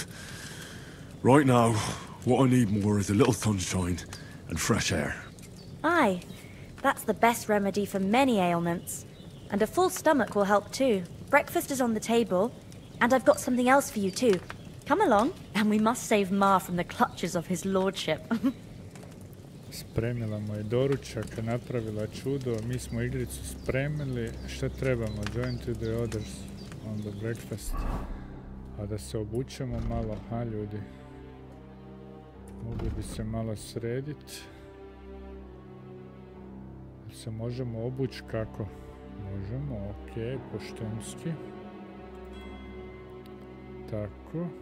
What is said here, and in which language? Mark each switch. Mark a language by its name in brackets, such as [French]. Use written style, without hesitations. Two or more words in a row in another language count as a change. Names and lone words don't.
[English] Right now, what I need more is a little sunshine and fresh air. Aye, that's the best remedy for many ailments. And a full stomach will help too. Breakfast is on the table, and I've got something else for you too. Come along, and we must save Ma from the clutches of his lordship. [Croatian] Spremila mu je doručak, napravila čudo, mi smo igricu spremili. Šta trebamo? [English] Join to the others on the breakfast. [Croatian] A da se obučemo malo, ha ljudi? Mogli bi se malo srediti. Se možemo obući kako? Možemo, okej, poštenski. Tako.